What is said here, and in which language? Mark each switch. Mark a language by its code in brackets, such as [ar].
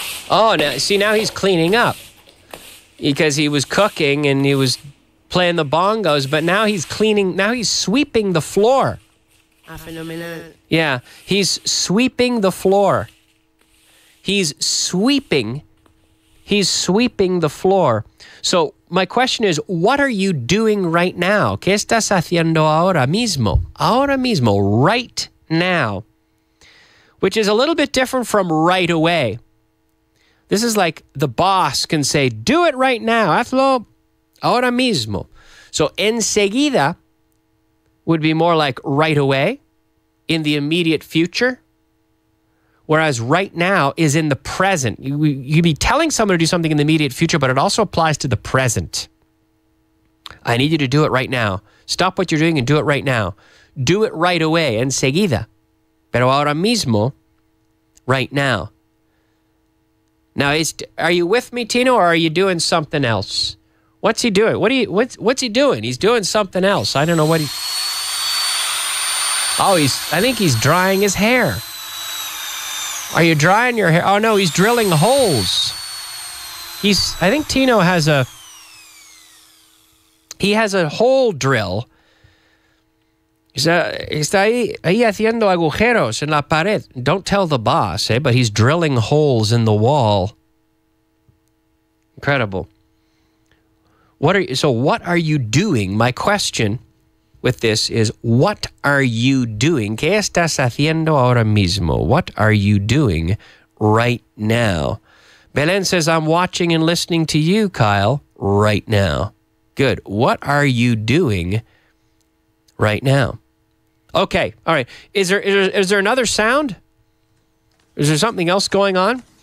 [en] Oh, now he's cleaning up. Because he was cooking and he was playing the bongos, but now he's sweeping the floor. [es] Fenomenal. [en] Yeah, he's sweeping the floor. He's sweeping the floor. So my question is, what are you doing right now? [es] ¿Qué estás haciendo ahora mismo? Ahora mismo, [en] right now. Which is a little bit different from right away. This is like the boss can say, do it right now. [es] Hazlo ahora mismo. [en] So enseguida would be more like right away, in the immediate future. Whereas right now is in the present. You'd be telling someone to do something in the immediate future, but it also applies to the present. I need you to do it right now. Stop what you're doing and do it right now. Do it right away, enseguida. [es] Pero ahora mismo, [en] right now. Now, are you with me, Tino, or are you doing something else? What's he doing? What's he doing? He's doing something else. I don't know what he... Oh, I think he's drying his hair. Are you drying your hair? Oh, no, he's drilling holes. I think Tino has a hole drill. [es] Está ahí haciendo agujeros en la pared. [en] Don't tell the boss, but he's drilling holes in the wall. Incredible. What are you doing? My question with this is, what are you doing? [es] ¿Qué estás haciendo ahora mismo? [en] What are you doing right now? Belen says, I'm watching and listening to you, Kyle, right now. Good. What are you doing right now? Okay. All right. Is there another sound? Is there something else going on?